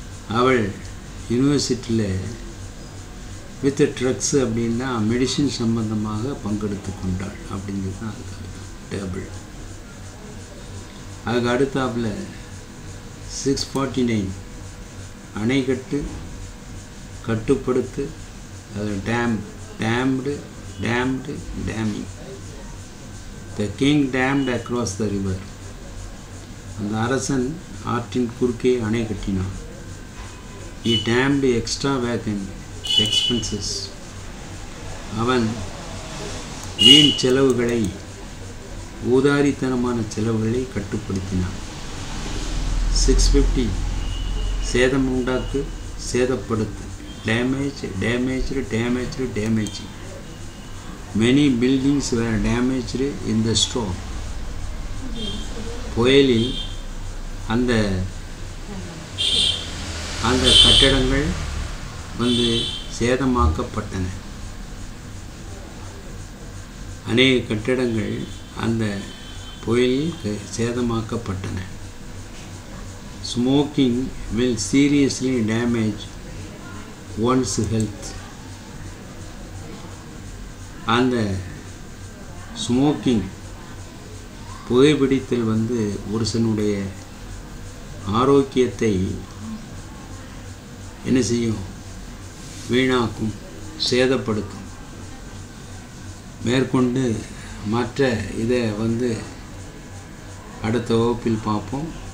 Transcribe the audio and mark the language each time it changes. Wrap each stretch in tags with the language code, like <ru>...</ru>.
<ta>அவள் யூனிவர்சிட்டியில் with drugs அப்படின்னா மெடிசின் சம்பந்தமாக பங்கெடுத்து கொண்டாள் அப்படிங்கிறது தான் அதுக்கு அர்த்தம். டேபிள். அதுக்கு அடுத்தாப்பில் 649 அணைக்கட்டு, கட்டுப்படுத்து.</ta> <en>அது dammed. Damming. The king dammed across the river.</en> <ta>அந்த அரசன் ஆற்றின் குறுக்கே அணை கட்டினான்.</ta> <en>He dammed extravagant expenses.</en> <ta>அவன் வீண் செலவுகளை, ஊதாரித்தனமான செலவுகளை கட்டுப்படுத்தினான். 650 சேதம் உண்டாக்கு, சேதப்படுத்து.</ta> <en>Damage. Many buildings were damaged in the storm.</en> <ta>புயலில் அந்த கட்டடங்கள் வந்து சேதமாக்கப்பட்டன. அநேக கட்டடங்கள் அந்த புயலில் சேதமாக்கப்பட்டன.</ta> <en>Smoking will seriously damage one's health.</en> <ta>அந்த ஸ்மோக்கிங், புகைப்பிடித்தல் வந்து ஒருசனுடைய ஆரோக்கியத்தை என்ன செய்யும்? வீணாக்கும், சேதப்படுத்தும். மேற்கொண்டு மற்ற இதை வந்து அடுத்த வகுப்பில் பார்ப்போம்.</ta>